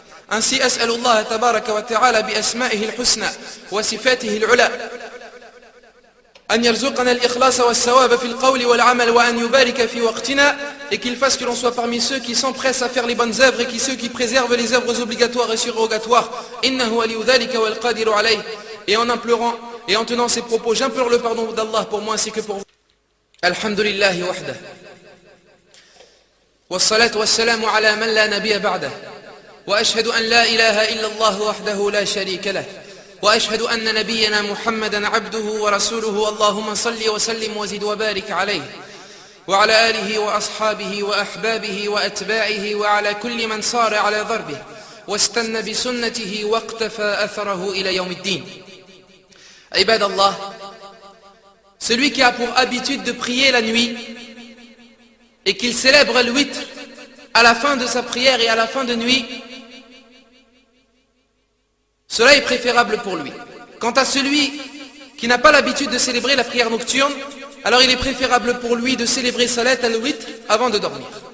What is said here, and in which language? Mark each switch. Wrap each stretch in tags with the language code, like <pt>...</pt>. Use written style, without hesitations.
<fr>Ainsi,</fr> <ar>as'alullah tabaraka wa ta'ala bi asma'ihi al-husna wa sifatihi al-ula أن يرزقنا الإخلاص والثواب في القول والعمل وأن يبارك في وقتنا,</ar> <fr>et qu'il fasse que l'on soit parmi ceux qui s'empressent à faire les bonnes œuvres et ceux qui préservent les œuvres obligatoires et surrogatoires.</fr> <ar>إنه ولي ذلك والقادر عليه.</ar> <fr>Et en implorant et en tenant ces propos, j'implore le pardon d'Allah pour moi ainsi que pour vous.</fr> <ar>Alhamdulillahi wahdah. والصلاة والسلام على من لا نبي بعده وأشهد أن لا إله إلا الله وحده لا شريك له وأشهد أن نبينا محمدا عبده ورسوله اللهم صل وسلم وزد وبارك عليه وعلى آله وأصحابه وأحبابه وأتباعه وعلى كل من صار على ضربه واستنى بسنته واقتفى أثره إلى يوم الدين. عباد الله,</ar> <fr>celui qui a pour habitude de prier la nuit et qu'il célèbre le witr à la fin de sa prière et à la fin de nuit, cela est préférable pour lui. Quant à celui qui n'a pas l'habitude de célébrer la prière nocturne, alors il est préférable pour lui de célébrer salat al-witr avant de dormir.</fr>